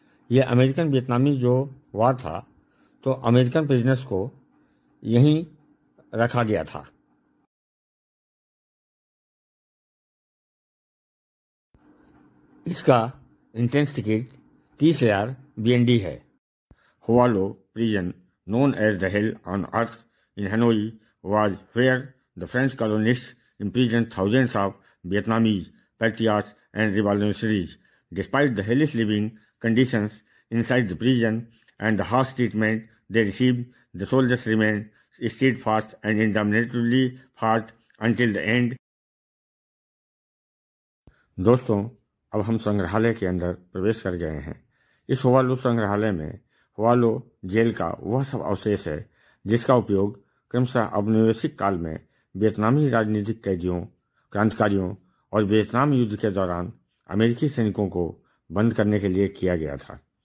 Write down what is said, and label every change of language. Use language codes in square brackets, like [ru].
[hi] ये अमेरिकन वियतनामी जो वार था, तो अमेरिकन प्रिजनर्स को यहीं रखा गया था। इसका इंट्रेंस टिकट 30,000 BND है। [en] Hoa Lo prison, known as the hell on earth in Hanoi, was where the French colonists imprisoned thousands of Vietnamese patriots and revolutionaries. Despite the hellish living conditions inside the prison and the harsh treatment they received, the soldiers remained steadfast and indomitably fought until the end. [hi] दोस्तों, अब हम संग्रहालय के अंदर प्रवेश कर गए हैं। इस हुआलो संग्रहालय में हुआलो जेल का वह सब अवशेष है जिसका उपयोग क्रमशः औपनिवेशिक काल में वियतनामी राजनीतिक कैदियों, क्रांतिकारियों और वियतनाम युद्ध के दौरान अमेरिकी सैनिकों को बंद करने के लिए किया गया था।